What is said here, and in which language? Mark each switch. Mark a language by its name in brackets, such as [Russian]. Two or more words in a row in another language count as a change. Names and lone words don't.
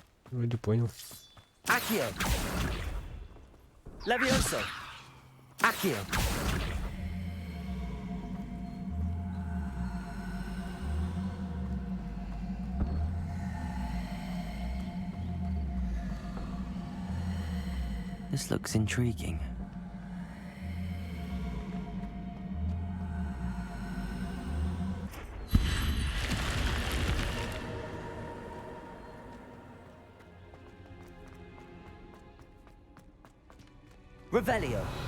[Russian] Вроде понял. Accio. Levioso. Accio. [English] This looks intriguing. Revelio.